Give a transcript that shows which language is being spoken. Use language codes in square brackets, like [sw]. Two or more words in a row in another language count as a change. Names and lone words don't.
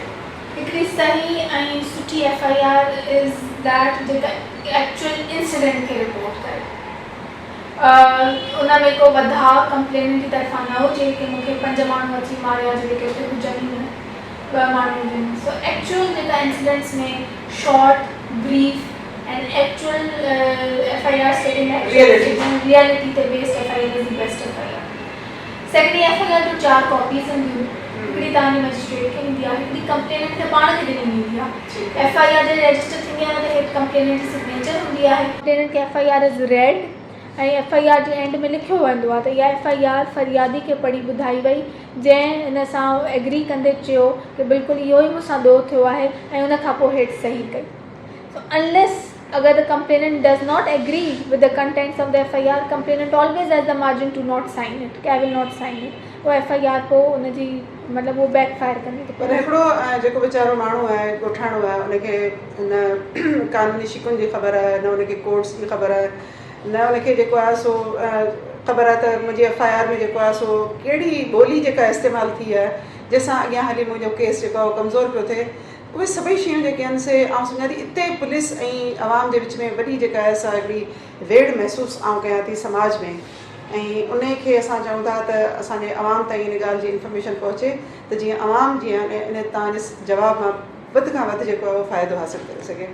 [sd] हिकिड़ी सही ऐं सुठी FIR [en] is that [sd] जेका एक्चुअल इंसिडेंट खे रिपोर्ट करे उन में को वधा कंप्लेन जी तरफ़ां न हुजे कि मूंखे 5 माण्हू अची मारिया जेके हुते हुजनि ई न 2 माण्हू हुजनि सो एक्चुअल जेका इंसिडेंट्स में [en] short brief and actual FIR stating reality the based FIR is the best FIR. Secondly, FIR to 4 copies and you [sd] हिकिड़ी तव्हांजी मजिस्ट्रेट खे ईंदी आहे हिकिड़ी कंप्लेनेंट खे पाण खे ॾिनी वेंदी आहे FIR जे रजिस्टर थींदी आहे त हिकु कंप्लेनेंट जी सिग्नेचर हूंदी आहे कंप्लेनेंट खे [en] FIR is read [sd] ऐं FIR जे एंड में लिखियो वेंदो आहे त इहा FIR फरियादी खे पढ़ी ॿुधाई वई जंहिं हिन सां एग्री कंदे चयो कि बिल्कुलु इहो ई मूंसां ॾोह थियो आहे ऐं उन खां पोइ हेठि सही कई सो अनलेस अगर [en] the complainant does not agree with the contents of the FIR, complainant always has the margin to not sign it. I will not sign it. [ur] وہ FIR کو انجی مطلب وہ بیک فائر کرنے کے [sd] पर हिकिड़ो जेको वीचारो माण्हू आहे ॻोठाणो आहे उनखे न कानूनी शिकुनि जी ख़बर आहे न उनखे कोर्ट्स जी ख़बर आहे न उनखे जेको आहे सो ख़बर आहे त मुंहिंजी FIR में जेको आहे सो कहिड़ी ॿोली जेका इस्तेमालु थी आहे जंहिंसां अॻियां हली मुंहिंजो केस जेको आहे कमज़ोर पियो थिए उहे सभई शयूं जेके आहिनि से आउं सम्झां थी इते पुलिस ऐं आवाम जे विच में वॾी जेका आहे सा हिकिड़ी वेड़ महसूसु आउं कयां थी समाज में ऐं उनखे असां चऊं था त असांजे आवाम ताईं इन ॻाल्हि जी इंफॉर्मेशन पहुचे त जीअं आवाम जीअं इन तव्हांजे जवाब मां वधि खां वधि जेको आहे उहो फ़ाइदो हासिलु करे सघे